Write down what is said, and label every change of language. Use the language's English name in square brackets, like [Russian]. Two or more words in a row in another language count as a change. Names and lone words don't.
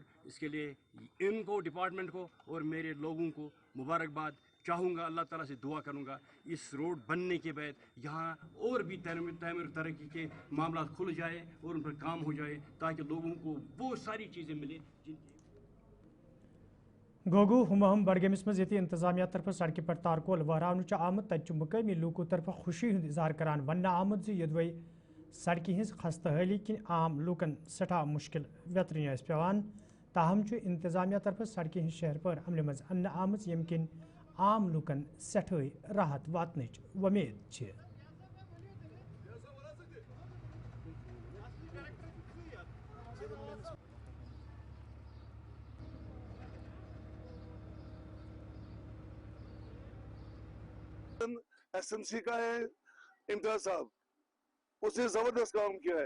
[Hindi] इसके लिए इनको, डिपार्टमेंट को और मेरे लोगों को मुबारकबाद चाहूँगा। अल्लाह ताला से दुआ करूँगा इस रोड बनने के बाद यहाँ और भी तमीर तरक्की के मामला खुल जाए और उन पर काम हो जाए, ताकि लोगों को वो सारी चीज़ें मिले जिनकी [Kashmiri] गोगू हम बडगमिस मज ये इंतजामिया तरफ सड़क पे तारकोल वहरावन आमद, तत मुकामी लूकों तरफ खुशी हूं इजहार करान वन आमद यदवै सड़क हज खस्तहाली किन आम लूकन सठा मुश्किल वेतरन पेवान। ताहम इंतजामिया तरफ सड़क हज शहर पर अमल मज अन्न आमज यम किन आम लूकन सठे राहत वातनच वमेद। [Hindi] SMC का है इम्तियाज साहब, उसने जबरदस्त काम किया है।